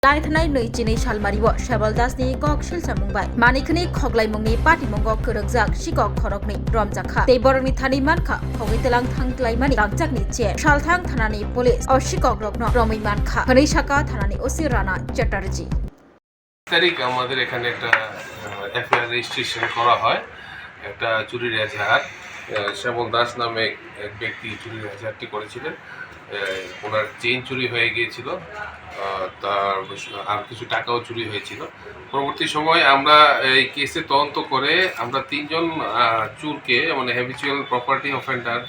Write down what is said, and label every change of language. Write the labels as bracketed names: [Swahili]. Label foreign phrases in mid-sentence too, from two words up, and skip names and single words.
[Kok Borok] लाइथनाय नैजिनै सालमारिव शेबल दासनि गकशिल सामुंबाय मानिखनि खगलायमुंनि पाटिमंगक खोरोगजाक शिकक खरकनि रमजाखा तेबरनि थानि मानखा खगैतलां थांग्लायमानि लांजाकनि चे सालथां थानानि पुलिस अ शिकक रकन रमै मानखा हनैसाका थानानि ओसि राना चटर्जी [Bangla] তারিখ আমাদের এখানে একটা [English] FIR registration [Bangla] করা হয় একটা চুরির এজাহার শ্যামল দাস নামে এক ব্যক্তি চুরির এজাহারটি করেছিলেন ওনার চেইন চুরি হয়ে গিয়েছিল তার আর কিছু টাকাও চুরি হয়েছিল পরবর্তী সময় আমরা এই কেসে তদন্ত করে আমরা তিনজন চুরকে মানে [English] habitual property offenderকে